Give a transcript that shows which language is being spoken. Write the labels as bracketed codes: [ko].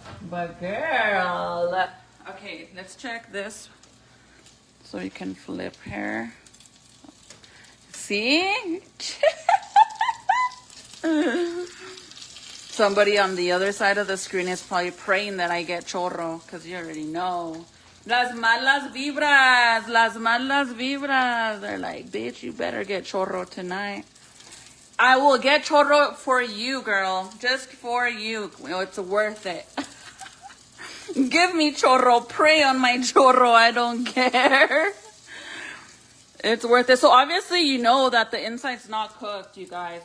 [en] But girl, okay, let's check this so you can flip her. See? Somebody on the other side of the screen is probably praying that I get chorro, because you already know. [es] Las malas vibras, las malas vibras. [en] They're like, bitch, you better get chorro tonight. I will get chorro for you, girl. Just for you. It's worth it. Give me chorro. Pray on my chorro. I don't care. It's worth it. So obviously you know that the inside's not cooked, you guys.